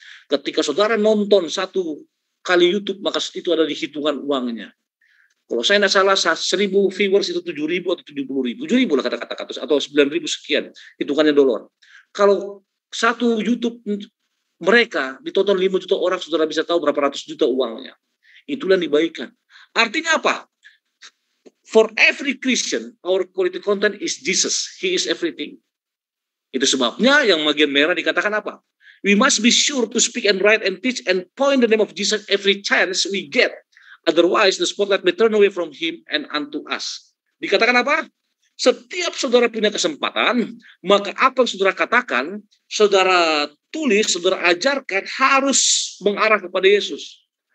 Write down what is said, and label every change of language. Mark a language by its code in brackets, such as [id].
[id] Ketika saudara nonton 1 kali YouTube, maka itu ada di hitungan uangnya. Kalau saya tidak salah, 1.000 viewers itu 7.000 atau 70.000. 7.000 lah kata-kata, atau 9.000 sekian. Hitungannya dolar. Kalau satu YouTube mereka ditonton 5 juta orang, saudara bisa tahu berapa ratus juta uangnya. Itulah yang dibagikan. Artinya apa? [en] For every Christian, our quality content is Jesus. He is everything. [id] Itu sebabnya yang bagian merah dikatakan apa? [en] We must be sure to speak and write and teach and point the name of Jesus every chance we get. Otherwise, the spotlight may turn away from him and unto us. [id] Dikatakan apa? Setiap saudara punya kesempatan, maka apa yang saudara katakan, saudara tulis, saudara ajarkan harus mengarah kepada Yesus.